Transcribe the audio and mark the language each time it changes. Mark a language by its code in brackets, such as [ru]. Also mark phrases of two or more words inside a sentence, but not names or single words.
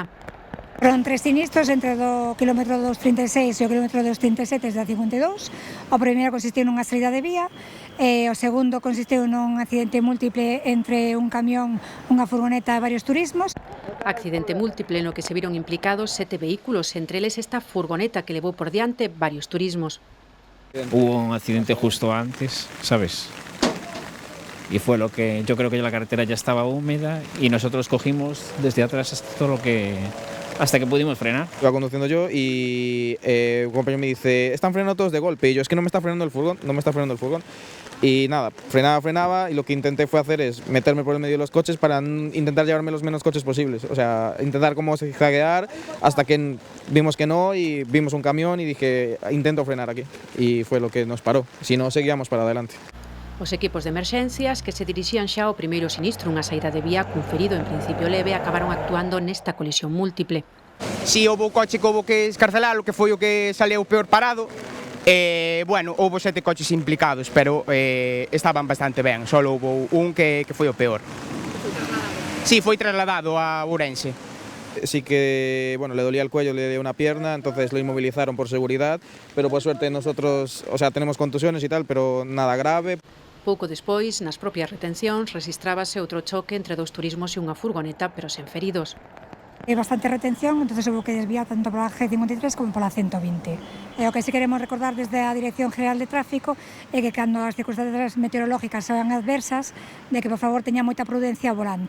[gl] Foron 3 sinistros entre o quilómetro 236 e o quilómetro 237 da 52. O primeiro consistiu nunha saída de vía, e o segundo consistiu nun accidente múltiple entre un camión, unha furgoneta e varios turismos. Accidente múltiple no que se viron implicados 7 vehículos, entre eles esta furgoneta que levou por diante varios turismos. [es] Hubo un accidente justo antes, ¿sabes? Y fue lo que yo creo que la carretera ya estaba húmeda y nosotros cogimos desde atrás hasta que pudimos frenar. Iba conduciendo yo y un compañero me dice, están frenando todos de golpe, y yo, es que no me está frenando el furgón, y nada, frenaba y lo que intenté fue hacer es meterme por el medio de los coches para intentar llevarme los menos coches posibles, o sea, intentar como zigzaguear hasta que vimos que no y vimos un camión y dije, intento frenar aquí, y fue lo que nos paró, si no seguíamos para adelante. [gl] Os equipos de emerxencias que se dirixían xa ao primeiro sinistro, unha saída de vía cun ferido en principio leve, acabaron actuando nesta colisión múltiple. Si houve o coche que houve que escarcelalo, que foi o que saleu peor parado, bueno, houve 7 coches implicados, pero estaban bastante ben, só houve un que foi o peor. Sí, foi trasladado a Ourense. [es] Sí que, bueno, le dolía el cuello, le dio una pierna, entonces lo inmovilizaron por seguridad, pero por suerte nosotros, o sea, tenemos contusiones y tal, pero nada grave. [gl] Pouco despois, nas propias retencións, rexistrábase outro choque entre 2 turismos e unha furgoneta, pero sen feridos. Hai bastante retención, entonces houve que desviar tanto pola G53 como pola 120. E o que sí queremos recordar desde a Dirección General de Tráfico é que cando as circunstancias meteorológicas sean adversas, de que por favor teña moita prudencia ao volante.